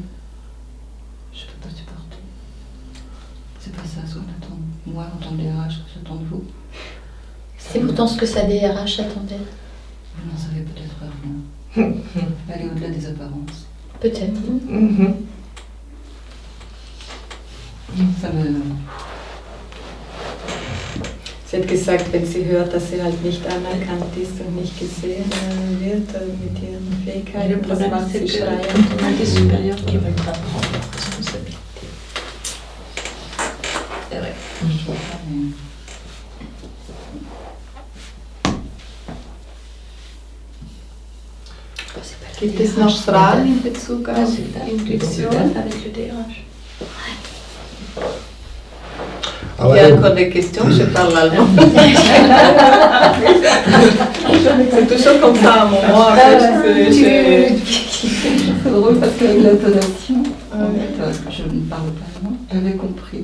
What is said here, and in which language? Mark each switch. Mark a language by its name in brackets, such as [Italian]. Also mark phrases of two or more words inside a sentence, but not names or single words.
[French] Je ne peux pas supporter. C'est pas ça ce qu'on attend. Moi, en tant que DRH, j'attends de vous. C'est pourtant ce que sa DRH attendait. Vous n'en savez peut-être rien. Aller au-delà des apparences. Peut-être. Ça me... [German] Sie hat gesagt, wenn sie hört, dass sie halt nicht anerkannt ist und nicht gesehen wird mit ihren Fähigkeiten, das macht sie schreien. [French] On a des supérieurs qui ne veulent pas prendre leurs responsabilités. [German] Gibt es noch Fragen in Bezug auf Intuition? [French] Avec le DRH. Ah Il y a ouais. encore des questions, je parle allemand. C'est toujours comme ça à un moment. Après, C'est drôle parce qu'avec l'intonation, je ne parle pas allemand, j'avais compris.